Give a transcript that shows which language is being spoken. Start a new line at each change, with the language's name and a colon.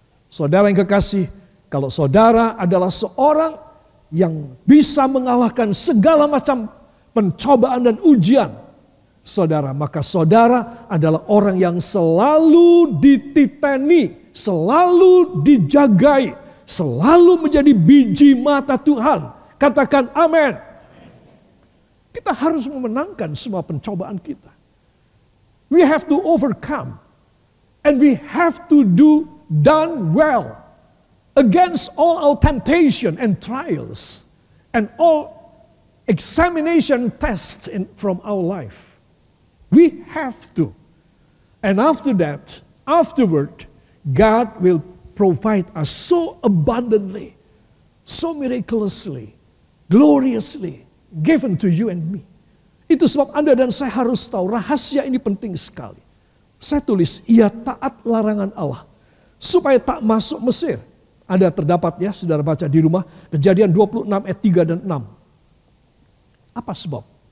Indonesian: Saudara yang kekasih, kalau saudara adalah seorang yang bisa mengalahkan segala macam pencobaan dan ujian, saudara, maka saudara adalah orang yang selalu dititeni, selalu dijagai, selalu menjadi biji mata Tuhan. Katakan amin. Kita harus memenangkan semua pencobaan kita.
English: We have to overcome. And we have to done well against all our temptation and trials and all examination tests from our life. We have to. And after that, afterward, God will provide us so abundantly, so miraculously, gloriously given to you and me.
Indonesian: Itu sebab Anda dan saya harus tahu rahasia ini penting sekali. Saya tulis, ia taat larangan Allah supaya tak masuk Mesir. Ada terdapat ya, saudara baca di rumah, Kejadian 26 ayat 3 dan 6. Apa sebab?